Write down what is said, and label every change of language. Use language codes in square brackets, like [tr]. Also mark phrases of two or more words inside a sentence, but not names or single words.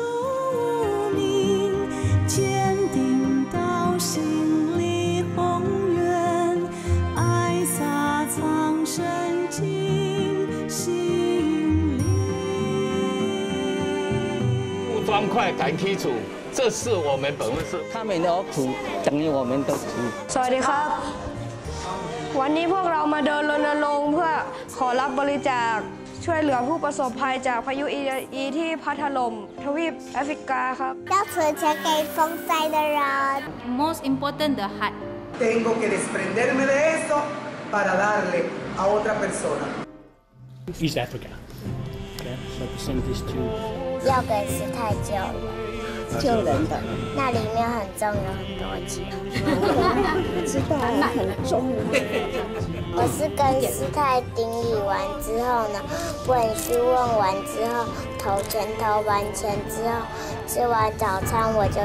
[zh] 坚定到心里宏远，爱洒苍生进心里。不方块感基础，这是我们本分是。他们的苦等于我们的苦。 [th] สวัสดีครับ วันนี้พวกเรามาเดินรณรงค์เพื่อขอรับบริจาคช่วยเหลือผู้ประสบภัยจากพายุอีที่พัดถล่มทวีปแอฟริกาครับ [zh] 要存钱给风灾的人。 [en] Most important the heart. [es] Tengo que desprenderme de eso para darle a otra persona. [en] East Africa. Okay, represent this too. [zh] 要给时态救人。救人的。那里面很重，有很多钱。知道很重。我是跟师太顶礼完之后呢，问询问完之后，投钱投完钱之后，吃完早餐我就去做环保。